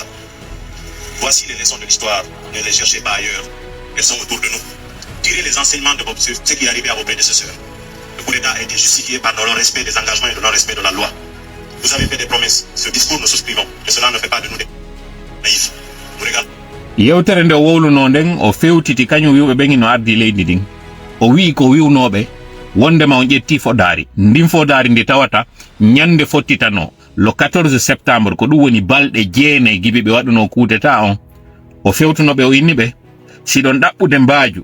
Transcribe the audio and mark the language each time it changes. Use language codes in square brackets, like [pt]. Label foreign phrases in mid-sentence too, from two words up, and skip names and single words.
[fr] Voici les leçons de l'histoire, ne les cherchez pas ailleurs, elles sont autour de nous. Tirez les enseignements de ce qui est arrivé à vos prédécesseurs. Le coup d'État a été justifié par le non-respect des engagements et le non-respect de la loi. Vous avez fait des promesses, ce discours nous souscrivons, mais cela ne fait pas de nous des naïfs. Nous regardons. [ff] Yewtere nde wowluno nden o fewtiti kañum wiwɓe ɓen no ardi leydi ndin o wi ko wiwnoɓe wondema on ƴetti fodari ndin fodari ndi tawata ñande fottitano [fr] le 14 septembre [ff] ko ɗum woni balɗe 9 gibi ɓe waɗuno [fr] coup d'état [ff] on o fewtunoɓe o inni ɓe siɗon ɗaɓɓude mbaaju